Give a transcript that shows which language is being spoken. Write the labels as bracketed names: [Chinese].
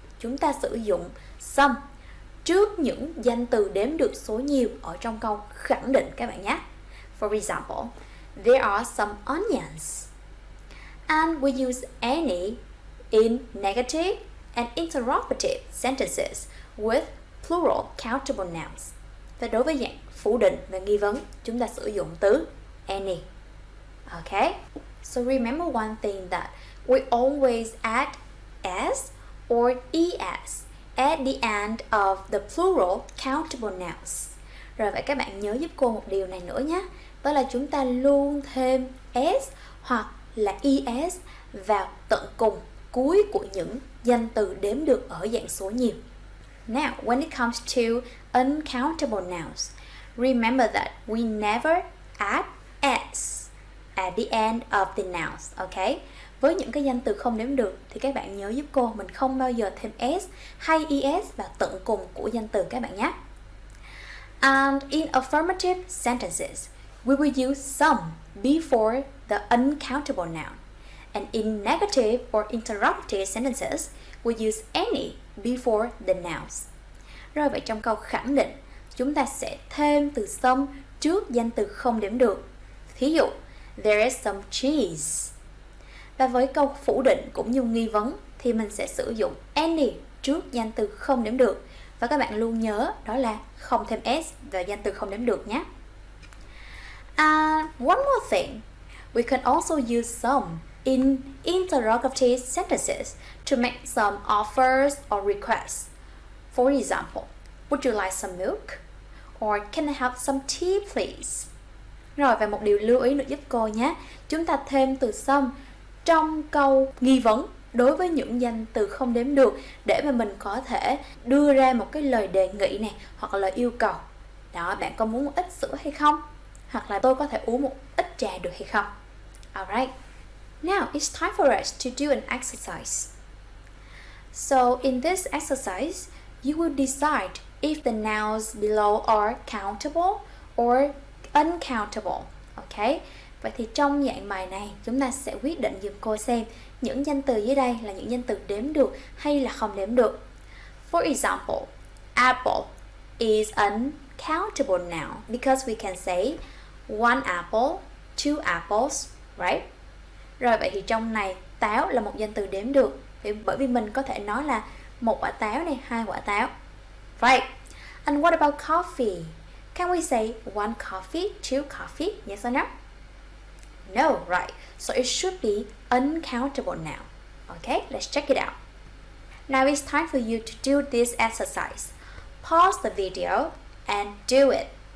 [Vietnamese] Chúng ta sử dụng some trước những danh từ đếm được số nhiều ở trong câu khẳng định các bạn nhé. [English] For example, there are some onions. And we use any in negative and interrogative sentences with plural countable nouns. [Vietnamese] Và đối với dạng phủ định và nghi vấn, chúng ta sử dụng từ any. [English] Okay? So remember one thing that we always add s or es at the end of the plural countable nouns. [Vietnamese] Rồi vậy các bạn nhớ giúp cô một điều này nữa nhé. Đó là chúng ta luôn thêm s hoặc là es vào tận cùng cuối của những danh từ đếm được ở dạng số nhiều. [English] Now, when it comes to uncountable nouns, remember that we never add s at the end of the nouns, okay? [Vietnamese] Với những cái danh từ không đếm được thì các bạn nhớ giúp cô mình không bao giờ thêm s hay es vào tận cùng của danh từ các bạn nhé. [English] And in affirmative sentences, we will use some before the uncountable noun. And in negative or interrogative sentences, we use any before the nouns. [Vietnamese] Rồi vậy trong câu khẳng định, chúng ta sẽ thêm từ some trước danh từ không đếm được. Thí dụ, [English] there is some cheese. [Vietnamese] Và với câu phủ định cũng như nghi vấn thì mình sẽ sử dụng any trước danh từ không đếm được. Và các bạn luôn nhớ đó là không thêm s vào danh từ không đếm được nhé. [English] And one more thing, we can also use some in interrogative sentences to make some offers or requests. For example, would you like some milk? Or can I have some tea please? [Vietnamese] Rồi và một điều lưu ý nữa giúp cô nhé. Chúng ta thêm từ some trong câu nghi vấn đối với những danh từ không đếm được để mà mình có thể đưa ra một cái lời đề nghị này hoặc là yêu cầu. Đó, bạn có muốn một ít sữa hay không? Hoặc là tôi có thể uống một ít trà được hay không? [English] Alright. Now it's time for us to do an exercise. So in this exercise, you will decide if the nouns below are countable or uncountable. Okay? [Vietnamese] Vậy thì trong dạng bài này, chúng ta sẽ quyết định giùm cô xem những danh từ dưới đây là những danh từ đếm được hay là không đếm được. [English] For example, apple is uncountable noun because we can say one apple, two apples, right? [Vietnamese] Rồi vậy thì trong này táo là một danh từ đếm được bởi vì mình có thể nói là một quả táo này, hai quả táo. [English] Right. And what about coffee? Can we say one coffee, two coffee? Yes or no? No, right. So it should be uncountable now. Okay, let's check it out. Now it's time for you to do this exercise. Pause the video and do it.